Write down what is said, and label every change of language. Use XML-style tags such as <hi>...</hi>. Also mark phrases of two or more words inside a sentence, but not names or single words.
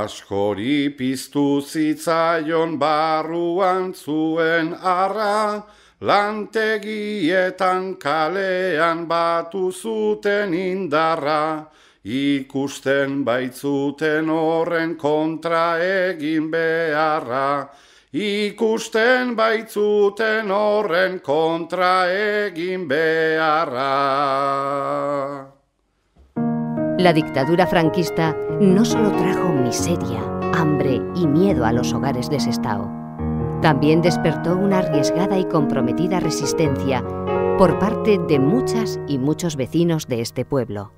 <eu>askori piztu zitzaion barruan zuen arra, lantegietan kalean batu zuten indarra, ikusten baitzuten horren kontra egin beharra, ikusten baitzuten horren kontra egin beharra.</eu> <es>La dictadura franquista no solo trajo miseria, hambre y miedo a los hogares de Sestao, también despertó una arriesgada y comprometida resistencia por parte de muchas y muchos vecinos de este pueblo.</es>